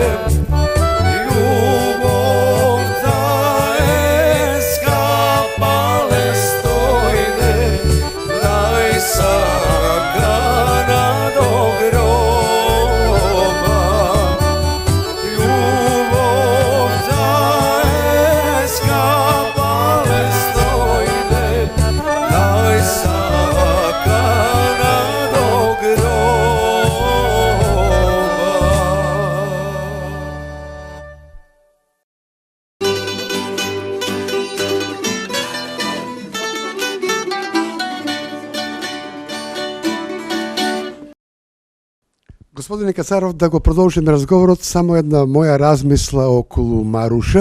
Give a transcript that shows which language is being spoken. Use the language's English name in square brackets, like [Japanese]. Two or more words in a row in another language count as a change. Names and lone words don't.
[Macedonian] Љубов та е скапале Стојне, најсакана до гроба. Љубов та е скапале Стојне, најсакана до гроба. Господине Кацаров, да го продолжим разговорот, само една моја размисла околу Маруша.